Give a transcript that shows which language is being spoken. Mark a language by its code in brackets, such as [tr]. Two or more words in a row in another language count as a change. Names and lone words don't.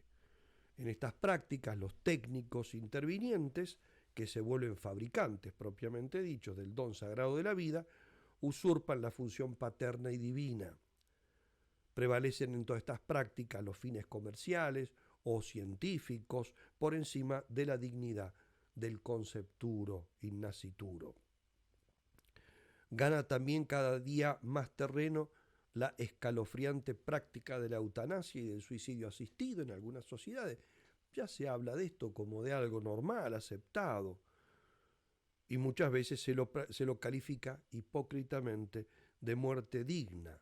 [es] En estas prácticas, los técnicos intervinientes, que se vuelven fabricantes propiamente dichos del don sagrado de la vida, usurpan la función paterna y divina. Prevalecen en todas estas prácticas los fines comerciales o científicos por encima de la dignidad del [la] concepturo in nascituro. [es] Gana también cada día más terreno la escalofriante práctica de la eutanasia y del suicidio asistido en algunas sociedades. Ya se habla de esto como de algo normal, aceptado, y muchas veces se lo califica hipócritamente de muerte digna.